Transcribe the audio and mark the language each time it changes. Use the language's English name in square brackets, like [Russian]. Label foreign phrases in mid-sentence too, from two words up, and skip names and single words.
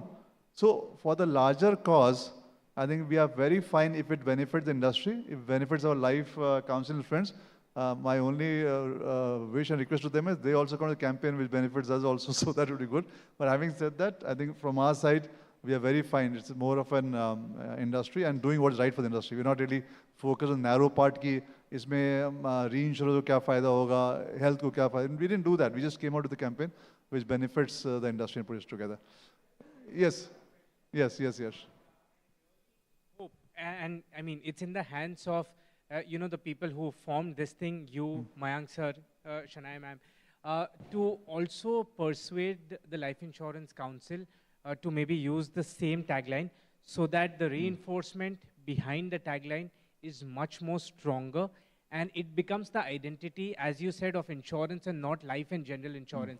[English] So for the larger cause, I think we are very fine if it benefits the industry, if it benefits our Life Council friends. My only wish and request to them is they also come to the campaign which benefits us also, so that would be good. But having said that, I think from our side, we are very fine. It's more of an industry and doing what's right for the industry. We're not really focused on narrow part [Hindi] कि इसमें reinsurance को क्या फ़ायदा होगा, health को क्या फ़ायदा. [English] We didn't do that. We just came out with the campaign which benefits the industry and put it together. Yes. Yes. And I mean, it's in the hands of you know, the people who formed this thing, you, Mayank sir, Shania ma'am, to also persuade the Life Insurance Council to maybe use the same tagline so that the reinforcement behind the tagline is much more stronger and it becomes the identity, as you said, of insurance and not life and general insurance.